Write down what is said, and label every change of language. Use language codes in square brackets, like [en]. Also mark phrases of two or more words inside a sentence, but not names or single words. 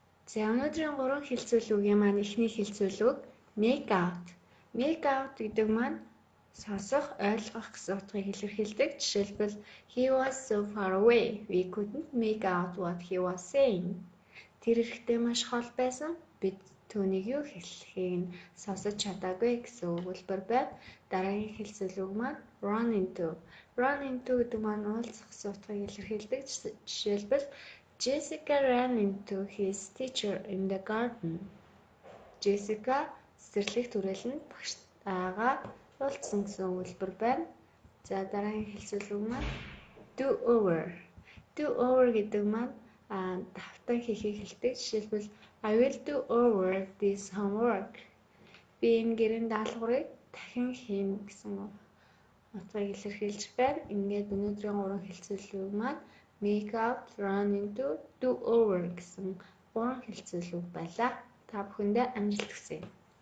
[mn] За өнөөдрийн 3 хэлцүүлгийн маань эхний хэлцүүлэг [en] make out. Make out [mn] гэдэг маань сонсох, ойлгох гэсэн утгыг илэрхийлдэг. [en] Жишээлбэл he was so far away. We couldn't make out what he was saying. [mn] Тэр ихтэй маш хол байсан. Бид түүнийг юу хэлэхийг нь сонсож чадаагүй гэсэн өгүүлбэр байна. Дараагийн хэлцүүлэг маань [en] run into. Run into [mn] гэдэг маань уулзах гэсэн утгыг илэрхийлдэг. [en] Жишээлбэл Jessica ran into his teacher in the garden. [mn] Jessica цэцэрлэгт түрээлэн багштайгаа уулзсан гэсэн өгүүлбэр байна. За дараагийн хэлцүүлэг маань [en] do over. Do over [mn] гэдэг маань давтан хийхийг хэлдэг. [en] Жишээлбэл I will do over this homework. [mn] Би энэ гэрийн даалгаврыг дахин хийнэ гэсэн утгыг илэрхийлж байна. Ингээд өнөөдрийн 3 хэлцүүлэг маань [en] make out, run into, do over [mn] гэсэн 3 хэлцүүлэг байлаа. Та бүхэндээ амжилт хүсье.